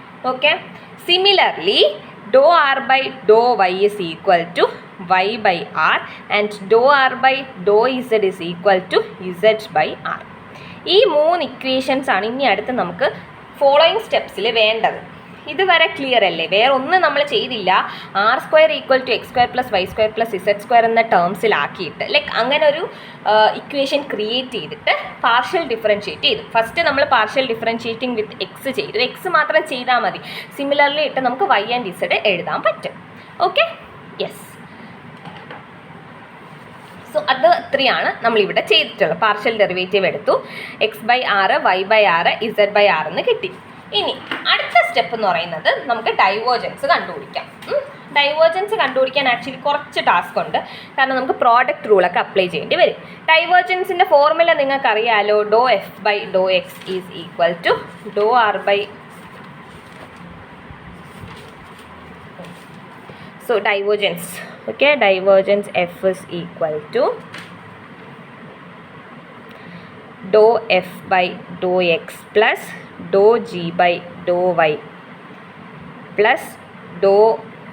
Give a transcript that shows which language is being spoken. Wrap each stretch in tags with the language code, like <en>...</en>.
<en>Okay, similarly ∂r/∂y is equal to y/r and ∂r/∂z is equal to z/r.</en> <ml>ഈ 3 equations ആണ് ഇനി അടുത്ത് നമുക്ക്</ml> <en>following സ്റ്റെപ്സിൽ</en> <ml>വേണ്ടത്. ഇതുവരെ ക്ലിയർ അല്ലേ? വേറെ ഒന്നും നമ്മൾ ചെയ്തില്ല.</ml> <en>r² equal to x² plus y² plus z²</en> <ml>എന്ന ടേംസിലാക്കിയിട്ട്, ലൈക്ക് അങ്ങനെ ഒരു ഇക്വേഷൻ ക്രിയേറ്റ് ചെയ്തിട്ട് പാർഷ്യൽ ഡിഫറൻഷ്യേറ്റ് ചെയ്തു. ഫസ്റ്റ് നമ്മൾ</ml> <en>partial differentiating with x</en> <ml>ചെയ്തു, എക്സ് മാത്രം ചെയ്താൽ മതി. സിമിലർലി ഇട്ട് നമുക്ക് y ആൻഡ് z എഴുതാൻ പറ്റും.</ml> <en>Okay, yes.</en> <ml>സോ അത് ഇത്രയാണ് നമ്മളിവിടെ ചെയ്തിട്ടുള്ളത്. പാർഷ്യൽ ഡെറിവേറ്റീവ് എടുത്തു, x/r y/r z/r എന്ന് കിട്ടി. ഇനി അടുത്ത സ്റ്റെപ്പ് എന്ന് പറയുന്നത് നമുക്ക് ഡൈവേർജൻസ് കണ്ടുപിടിക്കാം. ഡൈവേർജൻസ് കണ്ടുപിടിക്കാൻ ആക്ച്വലി കുറച്ച് ടാസ്ക് ഉണ്ട്, കാരണം നമുക്ക് പ്രോഡക്റ്റ് റൂളൊക്കെ അപ്ലൈ ചെയ്യേണ്ടി വരും. ഡൈവേർജൻസിൻ്റെ ഫോർമുല നിങ്ങൾക്ക് അറിയാലോ,</ml> <en>∂f/∂x is equal to ∂r/. So divergence, okay, divergence F is equal to ∂f/∂x plus ∂g/∂y plus ∂h/∂z.</en>